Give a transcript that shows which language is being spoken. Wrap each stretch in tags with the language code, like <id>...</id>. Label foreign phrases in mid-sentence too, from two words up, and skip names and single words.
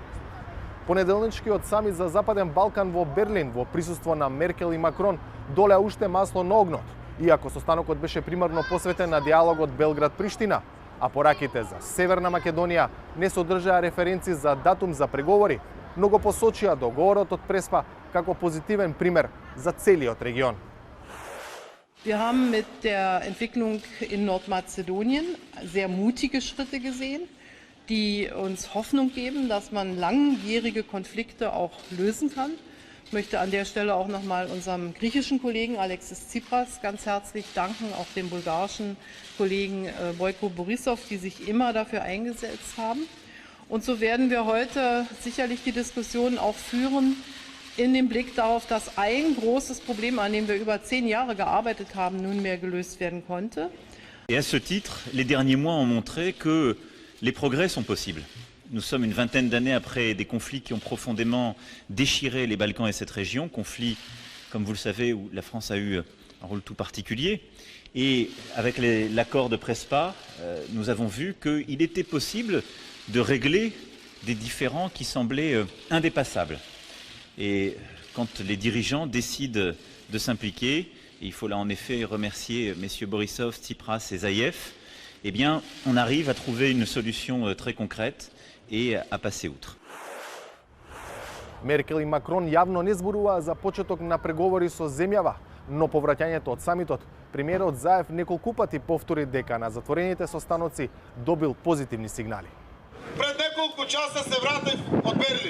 <mk>Понеделничкиот самит за Западен Балкан во Берлин во присуство на Меркел и Макрон долеа уште масло на огнот, иако состанокот беше примарно посветен на диалогот Белград-Приштина, а пораките за Северна Македонија не содржаа референци за датум за преговори, но го посочија договорот од Преспа како позитивен пример за целиот регион.</mk> <de>Wir haben mit der Entwicklung in Nordmazedonien sehr mutige Schritte gesehen, die uns Hoffnung geben, dass man langjährige Konflikte auch lösen kann. Ich möchte an der Stelle auch noch mal unserem griechischen Kollegen Alexis Tsipras ganz herzlich danken, auch dem bulgarischen Kollegen Boyko Borisov, die sich immer dafür eingesetzt haben. Und so werden wir heute sicherlich die Diskussion auch führen, in dem Blick darauf, dass ein großes Problem, an dem wir über 10 Jahre gearbeitet haben, nunmehr gelöst werden konnte.</de> <fr>Et à ce titre, les derniers mois ont montré que les progrès sont possibles. Nous sommes une vingtaine d'années après des conflits qui ont profondément déchiré les Balkans et cette région, conflits, comme vous le savez, où la France a eu un rôle tout particulier. Et avec l'accord de Prespa, nous avons vu qu'il était possible de régler des différends qui semblaient indépassables. Et quand les dirigeants décident de s'impliquer, et il faut là en effet remercier messieurs Borisov, Tsipras et Zaïev, eh bien on arrive à trouver une solution très concrète et à passer outre.</fr> <mk>Меркел и Макрон јавно не зборуваа за почеток на преговори со земјава, но по враќањето од самитот, премиерот Заев неколку пати повтори дека на затворените состаноци добил позитивни сигнали. Пред неколку часа се вратив од Берлин.</mk>